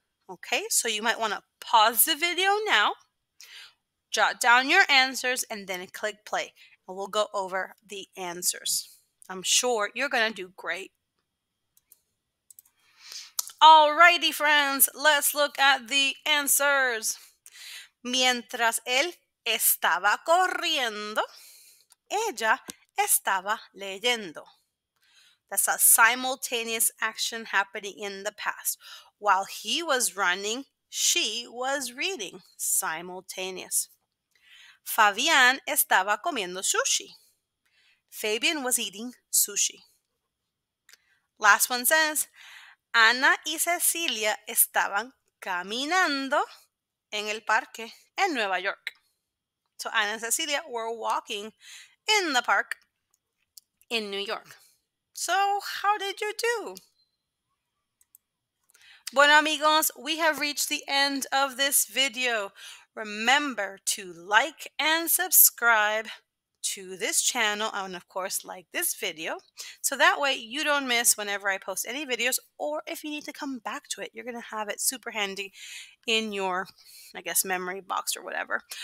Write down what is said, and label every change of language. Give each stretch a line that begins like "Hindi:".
English: Okay, so you might want to pause the video now, jot down your answers, and then click play. And we'll go over the answers. I'm sure you're going to do great. Alrighty, friends, let's look at the answers.
Spanish: Mientras él estaba corriendo, ella estaba leyendo.
English: That's a simultaneous action happening in the past. While he was running, she was reading. Simultaneous.
Spanish: Fabián estaba comiendo sushi.
English: Fabian was eating sushi. Last one says,
Spanish: Ana y Cecilia estaban caminando en el parque en Nueva York.
English: So Ana and Cecilia were walking in the park in New York. So how did you do?
Spanish: Bueno, amigos,
English: we have reached the end of this video. Remember to like and subscribe to this channel and of course like this video, so that way you don't miss whenever I post any videos, or if you need to come back to it, you're going to have it super handy in your, I guess, memory box or whatever.